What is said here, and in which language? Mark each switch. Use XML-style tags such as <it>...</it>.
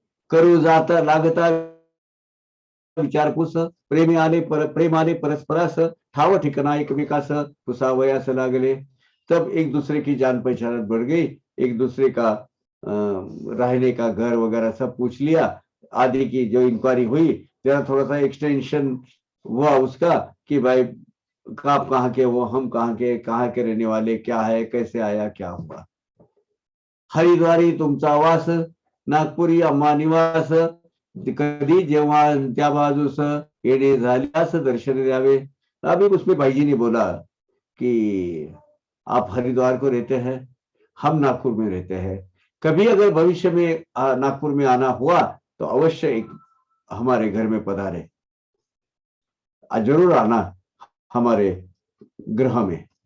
<mr>करू जाता लागता विचारपूस, प्रेमाने परस्परास, ठाव ठिकाणा एकमेकास पुसावयास लागले।</mr> <hi>तब एक दूसरे की जान पहचान बढ़ गई, एक दूसरे का रहने का घर वगैरह सब पूछ लिया, आदि की जो इंक्वायरी हुई, जरा थोड़ा सा एक्सटेंशन हुआ उसका कि भाई आप कहाँ के हो, हम कहाँ के रहने वाले, क्या है, कैसे आया, क्या हुआ।</hi> <mr>हरिद्वारी तुमचा वास, नागपुरी अम्मा निवास, कधी जेव्हा त्या बाजूस येणे झाल्यास दर्शन द्यावे।</mr> <hi>अभी उसमें भाई जी ने बोला कि आप हरिद्वार को रहते हैं, हम नागपुर में रहते हैं, कभी अगर भविष्य में नागपुर में आना हुआ तो अवश्य एक हमारे घर में पधारे, जरूर आना हमारे गृह में।</hi>